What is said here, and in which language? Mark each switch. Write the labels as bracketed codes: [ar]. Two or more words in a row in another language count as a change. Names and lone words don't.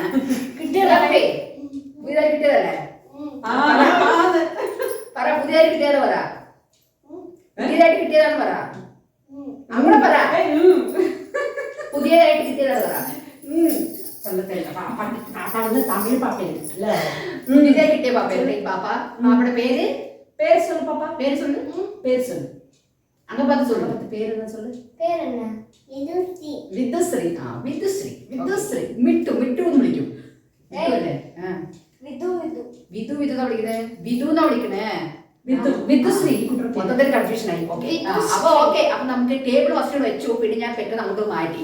[ml] പുതിയതായിട്ട് കിട്ടിയതല്ലേ? പറ, പുതിയതായിട്ട് കിട്ടിയത് പറ. പുതിയതായിട്ട് കിട്ടിയതാണ് പറ. അങ്ങനെ പറ, പുതിയതായിട്ട് കിട്ടിയതാണ് പറ. തമിഴ് പാപ്പയില്ല പുതിയതായി കിട്ടിയ പാപ്പയുടെ പാപ്പ. പാപ്പയുടെ പേര് [ta] പേര് சொல்லு பாப்பா. പേര് சொல்லு. പേര് சொல்லு. அங்க பார்த்து சொல்லு. பேர் என்ன சொல்லு? பேர் என்ன? விதுஸ்ரீ. [ml] വിദ്യുശ്രീ. വിദ്യുശ്രീ. വിദ്യുശ്രീ. മിട്ടു എന്ന് വിളിക്കും. വിധു എന്നാ വിളിക്കണേ? വിധു എന്നാ വിളിക്കണേ? വിദ്യുശ്രീ. മൊത്തത്തിൽ കൺഫ്യൂഷൻ ആയി. ഓക്കെ, അപ്പൊ നമുക്ക് ടേബിൾ ഫസ്റ്റ് വെച്ചു. പിന്നെ ഞാൻ പെട്ടെന്ന് അങ്ങോട്ട് മാറ്റി.